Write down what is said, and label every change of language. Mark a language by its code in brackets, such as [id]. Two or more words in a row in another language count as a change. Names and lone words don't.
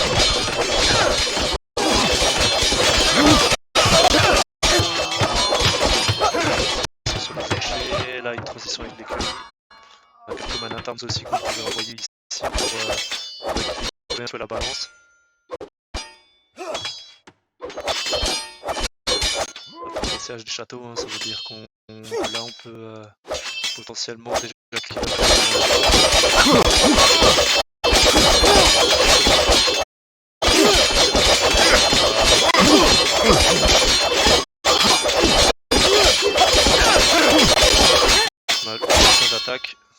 [fr] Sur les fléchés, là une transition avec l'écurie. On a quelques [en] man at arms [fr] aussi qu'on peut envoyer ici pour équilibrer un peu la balance. Le siège du château, hein, ça veut dire qu'on là on peut potentiellement déjà cliquer. On a le point d'attaque.